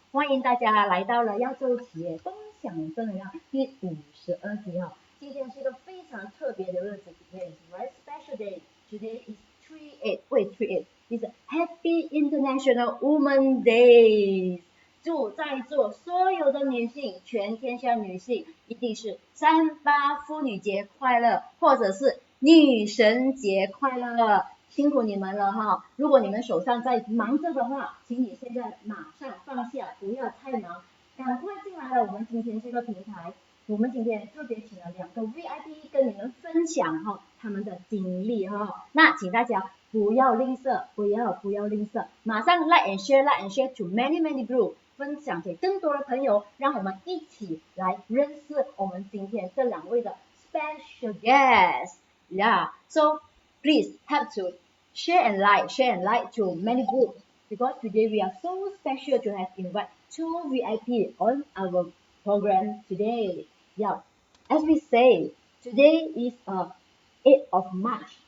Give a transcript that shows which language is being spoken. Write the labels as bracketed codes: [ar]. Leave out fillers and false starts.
[zh] 欢迎大家来到了亚洲企业共享正能量第52集哈。今天是一个非常特别的日子 ， [en] Today is a very special day. Today is 3/8. It's a Happy International Women's Day. [zh] 祝在座所有的女性，全天下女性，一定是38妇女节快乐，或者是女神节快乐，辛苦你们了哈！如果你们手上在忙着的话，请你现在马上放下，不要太忙，赶快进来了我们今天这个平台。我们今天特别请了2个 VIP 跟你们分享哈他们的经历哈，那请大家不要吝啬，不要吝啬，马上 [en] like and share to many group。 [zh] 分享给更多的朋友，让我们一起来认识我们今天这2位的 [en] special guests. Yeah, so please help to share and like to many groups because today we are so special to have invite 2 VIP on our program today. Yeah, as we say, today is 8th of March.